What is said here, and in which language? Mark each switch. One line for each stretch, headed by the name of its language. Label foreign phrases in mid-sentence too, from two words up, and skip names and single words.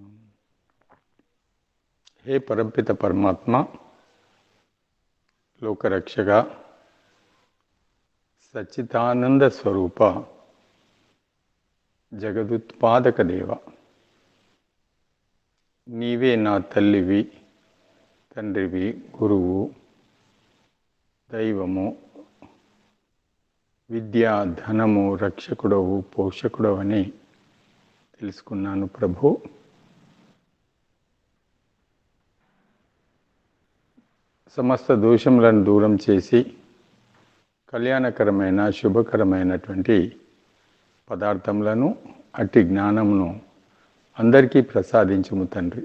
Hindi: हे परमपित परमात्मा, लोकरक्षक, सच्चिदानंद स्वरूप, जगदुत्पादक देव,
Telugu: నీవే నా తల్లివి తండ్రివి, గురువు, దైవము, విద్యా ధనము, రక్షకుడవు, పోషకుడవని తెలుసుకున్నాను ప్రభు. సమస్త దోషములను దూరం చేసి కళ్యాణకరమైన శుభకరమైనటువంటి పదార్థములను, అట్టి జ్ఞానమును అందరికీ ప్రసాదించుము తండ్రి.